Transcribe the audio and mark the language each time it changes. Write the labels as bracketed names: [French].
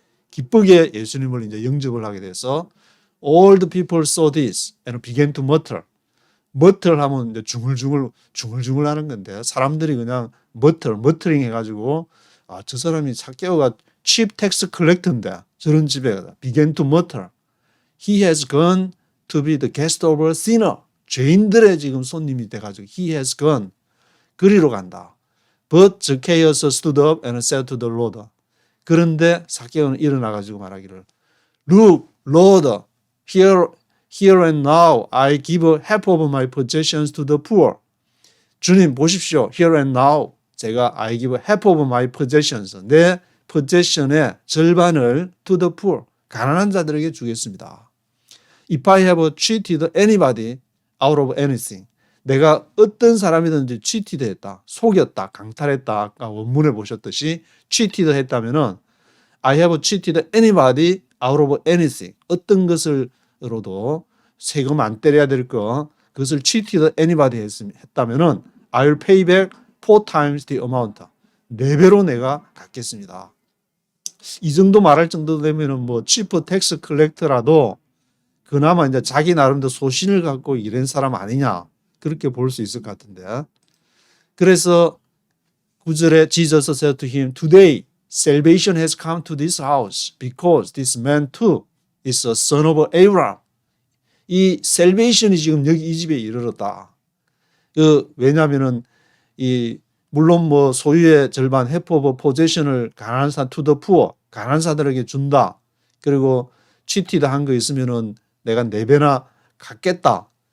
[Korean] 기쁘게 예수님을 이제 영접을 하게 돼서 [English] all the people saw this and began to mutter. [Korean] 머틀하면 이제 중얼중얼 하는 건데 사람들이 그냥 머터링 해가지고 저 사람이 삭개오가 [English] chief tax collector인데 [Korean] 저런 집에 [English] began to mutter. He has gone to be the guest of a sinner. [Korean] 죄인들의 지금 손님이 돼가지고 [English] he has gone. [Korean] 그리로 간다. [English] But Zacchaeus stood up and said to the Lord. [Korean] 그런데 zacchaeus는 일어나가지고 말하기를 [English] Look, Lord, here and now I give half of my possessions to the poor. [Korean] 주님 보십시오. [English] Here and now 제가 I give half of my possessions. [Korean] 내 possession의 절반을 [English] to the poor. [Korean] 가난한 자들에게 주겠습니다. [English] If I have cheated anybody out of anything. [Korean] 내가 어떤 사람이든지 cheated 했다. 속였다. 강탈했다. 아까 원문에 보셨듯이 [English] cheated 했다면은 I have cheated anybody out of anything. [Korean] 어떤 것을로도 세금 안 때려야 될 거 그것을 cheated anybody 했다면은 [English] I'll pay back 4 times the amount. [Korean] 4배로 내가 갚겠습니다. 이 정도 말할 정도 되면은 뭐 chief tax collector라도 그나마 이제 자기 나름대로 소신을 갖고 이런 사람 아니냐 그렇게 볼 수 있을 것 같은데. 그래서 9절에 [English] Jesus said to him, Today salvation has come to this house because this man too is a son of Abraham. [Korean] 이 salvation이 지금 여기 이 집에 이르렀다. 왜냐하면은 물론 뭐 소유의 절반 [English] half of possession [Korean] 을 가난한 사 [English] to the poor [Korean] 가난한 사들에게 준다. 그리고 cheated 한 거 있으면은 내가 4배나 갚겠다.